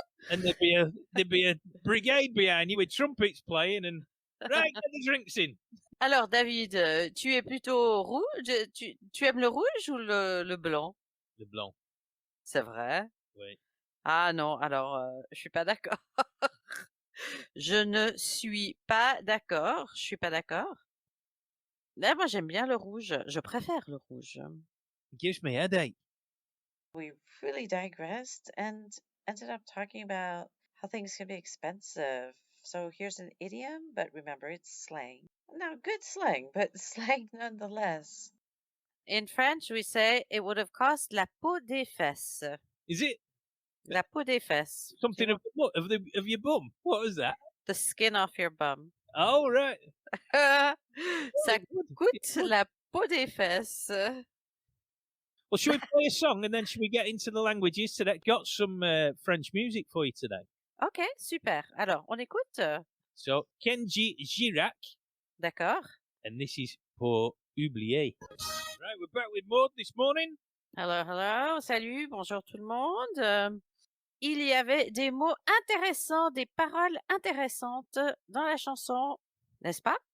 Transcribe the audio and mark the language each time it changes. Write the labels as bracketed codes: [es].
[en] And there'd be a brigade behind you with trumpets playing and, right, get the drinks in. [fr] Alors, David, tu es plutôt rouge? Tu aimes le rouge ou le blanc? Le blanc. C'est vrai? Oui. Ah non, alors, je suis pas d'accord. Je ne suis pas d'accord. Je suis pas d'accord. Là, moi, j'aime bien le rouge. Je préfère le rouge. [en] It gives me a headache. We really digressed and ended up talking about how things can be expensive. So here's an idiom, but remember it's slang. Now, good slang, but slang nonetheless. In French, we say it would have cost [fr] la peau des fesses. [en] Is it? [fr] La peau des fesses. [en] Something of your bum? What was that? The skin off your bum. Oh, right. [fr] Ça coûte la peau des fesses. [en] Well, should we play a song and then should we get into the languages today? Got some French music for you today. [fr] Ok, super. Alors, on écoute. [en] So, Kenji Girac. [fr] D'accord. [en] And this is Pour Oublier. Right, we're back with Maude this morning. Hello, hello. [fr] Salut, bonjour tout le monde. Il y avait des mots intéressants, des paroles intéressantes dans la chanson, n'est-ce pas?